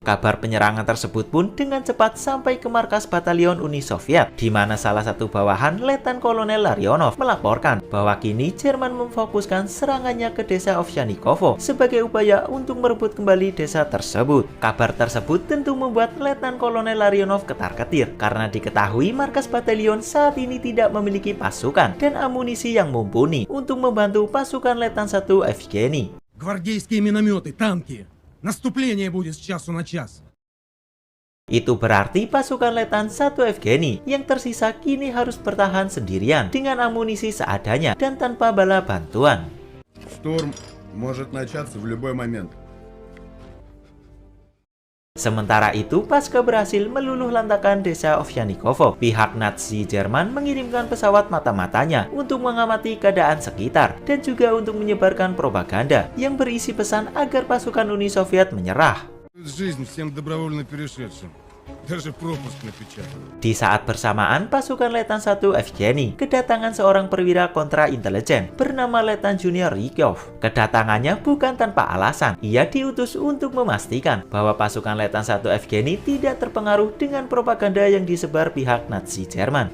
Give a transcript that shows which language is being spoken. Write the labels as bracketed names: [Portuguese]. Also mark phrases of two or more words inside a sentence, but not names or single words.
[Indonesian] Kabar penyerangan tersebut pun dengan cepat sampai ke markas batalion Uni Soviet, di mana salah satu bawahan Letnan Kolonel Larionov melaporkan bahwa kini Jerman memfokuskan serangannya ke desa Ovsyanikovo sebagai upaya untuk merebut kembali desa tersebut. Kabar tersebut tentu membuat Letnan Kolonel Larionov ketar-ketir karena diketahui markas batalion saat ini tidak memiliki pasukan dan amunisi yang mumpuni untuk membantu pasukan Letnan 1 Evgeny. [Russian] Гвардейские минометы, танки. Наступление будет с часу на час. [Indonesian] Itu berarti pasukan Letnan 1 Evgeny yang tersisa kini harus bertahan sendirian dengan amunisi seadanya dan tanpa bala bantuan. [Russian] Штурм может начаться в любой момент. [Indonesian] Sementara itu, pasca berhasil meluluh lantakan desa Ovsyanikovo, pihak Nazi Jerman mengirimkan pesawat mata-matanya untuk mengamati keadaan sekitar dan juga untuk menyebarkan propaganda yang berisi pesan agar pasukan Uni Soviet menyerah. [Russian] Жизнь всем добровольно перешедшим. Даже пропуск напечатан. [Indonesian] Di saat bersamaan, pasukan Letnan 1 Evgeny kedatangan seorang perwira kontra-intelijen bernama Letnan Junior Rykov. Kedatangannya bukan tanpa alasan. Ia diutus untuk memastikan bahwa pasukan Letnan 1 Evgeny tidak terpengaruh dengan propaganda yang disebar pihak Nazi Jerman.